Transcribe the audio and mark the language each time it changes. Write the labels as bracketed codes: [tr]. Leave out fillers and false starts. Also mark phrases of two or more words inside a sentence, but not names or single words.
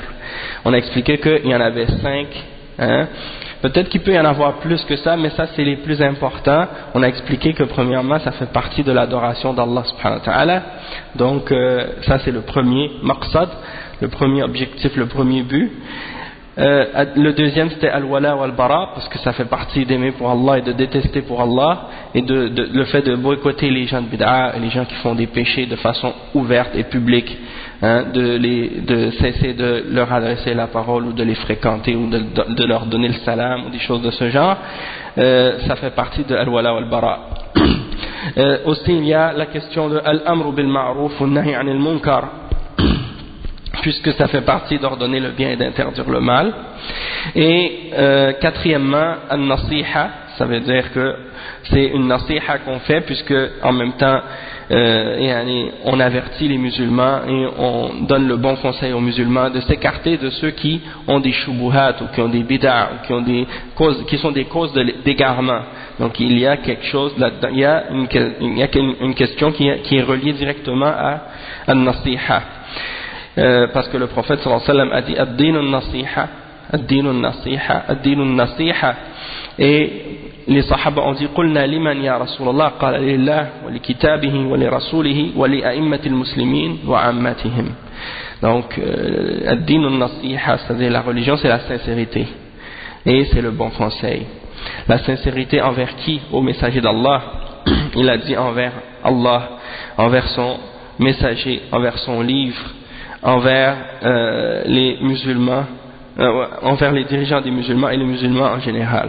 [fr] On a expliqué qu'il y en avait 5, peut-être qu'il peut y en avoir plus que ça, mais ça c'est les plus importants. On a expliqué que premièrement ça fait partie de l'adoration d'Allah [ar] سبحانه وتعالى. [fr] Donc ça c'est le premier maqsad, le premier objectif, le premier but. Le deuxième c'était [ar] الولاء والبراء, [fr] parce que ça fait partie d'aimer pour Allah et de détester pour Allah, et le fait de boycotter les gens de bid'a et les gens qui font des péchés de façon ouverte et publique, de cesser de leur adresser la parole ou de les fréquenter ou de leur donner le salam ou des choses de ce genre. Ça fait partie de [ar] الولاء والبراء. [fr] Aussi il y a la question de [ar] الأمر بالمعروف والنهي عن المنكر, [fr] puisque ça fait partie d'ordonner le bien et d'interdire le mal. Et quatrièmement, an-nasiha, ça veut dire que c'est une nasiha qu'on fait, puisque en même temps on avertit les musulmans et on donne le bon conseil aux musulmans de s'écarter de ceux qui ont des shubuhat ou qui ont des bid'a ou qui sont des causes d'égarement. Donc il y a quelque chose là-dedans, il y a une question qui est reliée directement à an-nasiha. Parce que le prophète [ar] صلى الله عليه وسلم [fr] a dit [ar] الدين النصيحة الدين النصيحة الدين النصيحة. [fr] Et les sahaba ont dit [ar] قلنا لمن يا رسول الله قال لله ولكتابه ولرسوله ولأئمة المسلمين وعامتهم. Donc الدين النصيحة, [fr] c'est-à-dire la religion, c'est la sincérité et c'est le bon conseil. La sincérité envers qui? Au messager d'Allah. Il a dit envers Allah, envers son messager, envers son livre, envers les musulmans, envers les dirigeants des musulmans et les musulmans en général.